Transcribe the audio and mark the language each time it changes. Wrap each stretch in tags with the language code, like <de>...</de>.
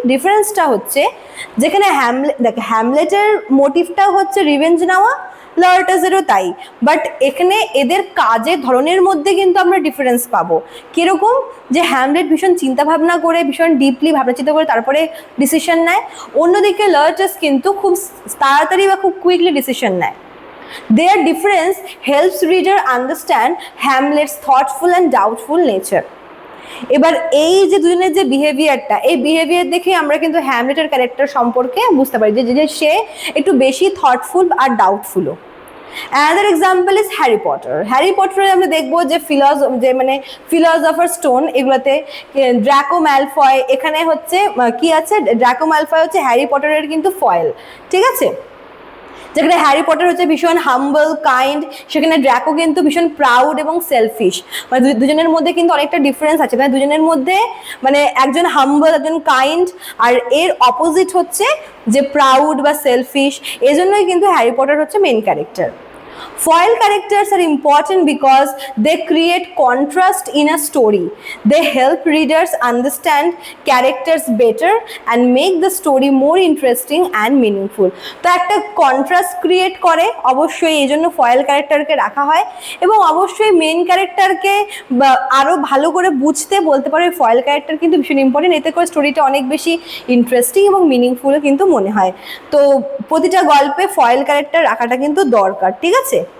<bn>ডিফারেন্সটা হচ্ছে যেখানে হ্যামলেটের মোটিভটা হচ্ছে রিভেঞ্জ নেওয়া, লার্টাসেরও তাই, বাট এখানে এদের কাজের ধরনের মধ্যে কিন্তু আমরা ডিফারেন্স পাবো। কিরকম, যে হ্যামলেট ভীষণ চিন্তা ভাবনা করে, ভীষণ ডিপলি ভাবনা চিন্তা করে তারপরে ডিসিশন নেয়, অন্যদিকে লার্টাস কিন্তু খুব তাড়াতাড়ি বা খুব কুইকলি ডিসিশন নেয়।</bn> <en>Their difference helps reader understand Hamlet's thoughtful and doubtful nature.</en> <bn>এবার এই যে দুজনের যে বিহেভিয়ারটা, এই বিহেভিয়ার দেখে আমরা কিন্তু হ্যামলেটের ক্যারেক্টার সম্পর্কে বুঝতে পারি যে সে একটু বেশি thoughtful আর ডাউটফুলও।</bn> <en>Another example is Harry Potter.</en> <bn>Harry পটারে আমরা দেখবো যে ফিলসফার স্টোন, এগুলোতে ড্রাকো ম্যালফয়, এখানে হচ্ছে কি আছে, ড্রাকো ম্যালফয় হচ্ছে হ্যারি পটারের কিন্তু ফয়েল। ঠিক আছে। যেখানে হ্যারি পটার হচ্ছে ভীষণ হাম্বল কাইন্ড, সেখানে ড্র্যাকো কিন্তু ভীষণ প্রাউড এবং সেলফিশ। মানে দুজনের মধ্যে কিন্তু অনেকটা ডিফারেন্স আছে, মানে দুজনের মধ্যে মানে একজন হাম্বল একজন কাইন্ড, আর এর অপোজিট হচ্ছে যে প্রাউড বা সেলফিশ। এজন্যই কিন্তু হ্যারি পটার হচ্ছে main character.</bn> <en>Foil characters are important because they create contrast in a story. They help readers understand characters better and make the story more interesting and meaningful.</en> <bn>তো একটা contrast create করে অবশ্যই, এই জন্য foil ক্যারেক্টারকে রাখা হয়, এবং অবশ্যই মেইন ক্যারেক্টারকে আরও ভালো করে বুঝতে বলতে পারো এই ফয়েল ক্যারেক্টার কিন্তু ভীষণ ইম্পর্টেন্ট। এতে করে স্টোরিটা অনেক বেশি ইন্টারেস্টিং এবং মিনিংফুলও কিন্তু মনে হয়। তো প্রতিটা গল্পে ফয়েল ক্যারেক্টার রাখাটা কিন্তু দরকার, ঠিক আছে?</bn>